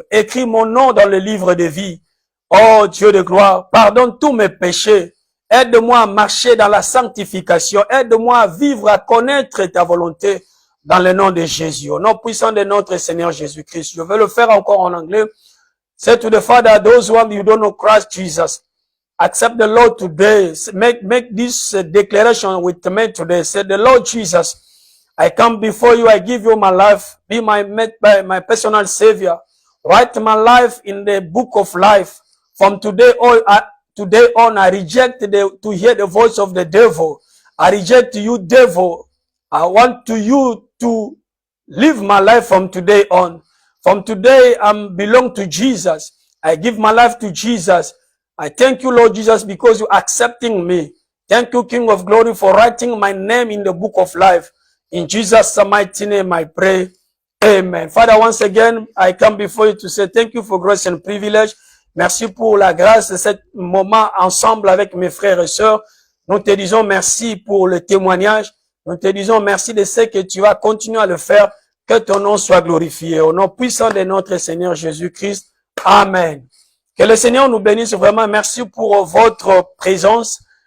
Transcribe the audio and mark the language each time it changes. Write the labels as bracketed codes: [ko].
[fr] Écris mon nom dans le livre de vie. Oh Dieu de gloire, pardonne tous mes péchés. Aide-moi à marcher dans la sanctification. Aide-moi à vivre, à connaître ta volonté dans le nom de Jésus. Au nom puissant de notre Seigneur Jésus-Christ. Je vais le faire encore en anglais. [en] Say to the Father, those who you don't know Christ Jesus, accept the Lord today. Make this declaration with me today. Say, the Lord Jesus, I come before you. I give you my life. Be my personal Savior. Write my life in the book of life. From today on, I reject to hear the voice of the devil. I reject you, devil. I want you to live my life from today on. From today, I belong to Jesus. I give my life to Jesus. I thank you, Lord Jesus, because you're accepting me. Thank you, King of Glory, for writing my name in the book of life. In Jesus' mighty name, I pray. Amen. Father, once again, I come before you to say thank you for grace and privilege. [fr] Merci pour la grâce de ce moment ensemble avec mes frères et sœurs. Nous te disons merci pour le témoignage. Nous te disons merci de ce que tu vas continuer à le faire. Que ton nom soit glorifié. Au nom puissant de notre Seigneur Jésus-Christ. Amen. Que le Seigneur nous bénisse vraiment. Merci pour votre présence.